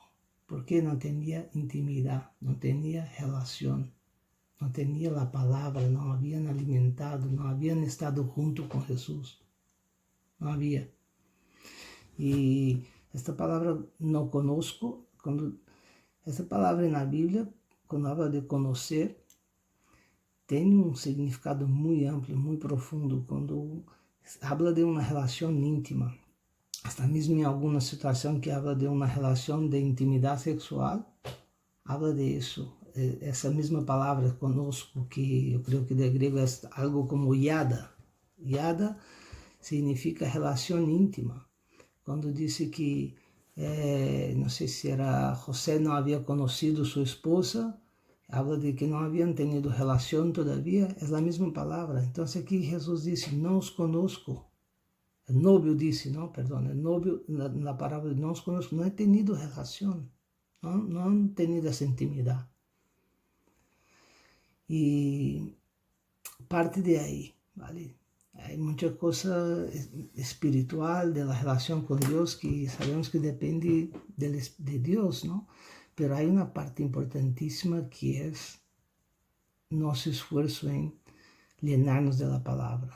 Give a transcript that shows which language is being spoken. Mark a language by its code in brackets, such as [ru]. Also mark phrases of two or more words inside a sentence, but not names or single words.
[es] Porque no tenía intimidad, no tenía relación, no tenía la palabra, no habían alimentado, no habían estado junto con Jesús. No había. Y esta palabra no conozco, esta palabra en la Biblia, cuando habla de conocer, [pt] tem um significado muito amplo, muito profundo, quando habla de uma relação íntima. Hasta mesmo em alguma situação que habla de uma relação de intimidade sexual, habla de isso. Essa mesma palavra conosco, que eu creio que de grego é algo como yada. Yada significa relação íntima. Quando disse que, não sei se era José não havia conhecido sua esposa, habla de que não haviam tenido relação todavia, é a mesma palavra. Então aqui Jesus disse, não os conosco. O novio disse, não, perdão, o novio, na palavra de não os conosco, não he tenido relação, não han tenido essa intimidade. E parte de aí, [es] ¿vale? Hay mucha cosa espiritual de la relación con Dios que sabemos que depende de Dios, ¿no? Pero hay una parte importantísima que es nuestro esfuerzo en llenarnos de la palabra.